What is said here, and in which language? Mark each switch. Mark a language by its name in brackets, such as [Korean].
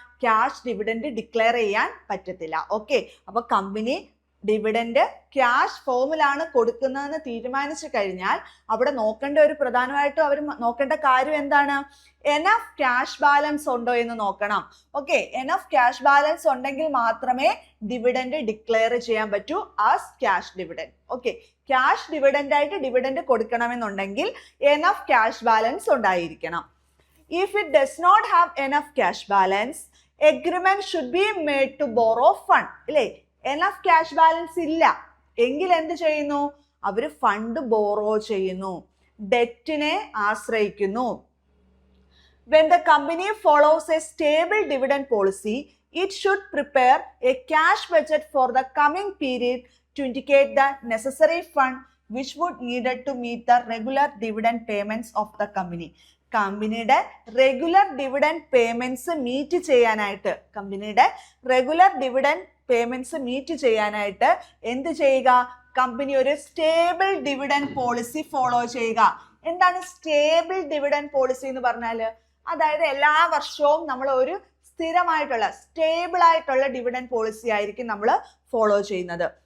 [Malayalam] Cash dividend declare ചെയ്യാൻ പറ്റത്തില്ല. Okay, അപ്പൊ കമ്പനി ഡിവിഡൻഡ് ക്യാഷ് ഫോമിലാണ് കൊടുക്കുന്നതെന്ന് തീരുമാനിച്ചു കഴിഞ്ഞാൽ അവിടെ നോക്കേണ്ട ഒരു പ്രധാനമായിട്ടും അവർ നോക്കേണ്ട കാര്യം എന്താണ്? എനഫ് ക്യാഷ് ബാലൻസ് ഉണ്ടോ എന്ന് നോക്കണം. ഓക്കെ, എനഫ് ക്യാഷ് ബാലൻസ് ഉണ്ടെങ്കിൽ മാത്രമേ ഡിവിഡൻഡ് ഡിക്ലെയർ ചെയ്യാൻ പറ്റൂ [English] As cash dividend. [Malayalam] Okay, cash dividend ആയിട്ട് ഡിവിഡൻഡ് കൊടുക്കണമെന്നുണ്ടെങ്കിൽ എനഫ് ക്യാഷ് ബാലൻസ് ഉണ്ടായിരിക്കണം. [English] If it does not have enough cash balance, agreement should be made to borrow fund. [Malayalam] ഇല്ലേ, enough cash balance ഇല്ല എങ്കിൽ എന്ത് ചെയ്യുന്നു? അവർ ഫണ്ട് ബോറോ ചെയ്യുന്നു, ഡെറ്റിനെ ആശ്രയിക്കുന്നു. [English] When the company follows a stable dividend policy, it should prepare a cash budget for the coming period to indicate the necessary fund which would needed to meet the regular dividend payments of the company. [Malayalam] കമ്പനിയുടെ regular dividend payments meet ചെയ്യാനായിട്ട്, കമ്പനിയുടെ regular dividend payments meet ചെയ്യാനായിട്ട് എന്ത് ചെയ്യുക? Company ഒരു stable dividend policy follow ചെയ്യുക. എന്താണ് stable dividend policy എന്ന് പറഞ്ഞാൽ? അതായത് എല്ലാ വർഷവും നമ്മൾ ഒരു സ്ഥിരമായിട്ടുള്ള, സ്റ്റേബിൾ ആയിട്ടുള്ള ഡിവിഡൻഡ് പോളിസി ആയിരിക്കും നമ്മൾ ഫോളോ ചെയ്യുന്നത്.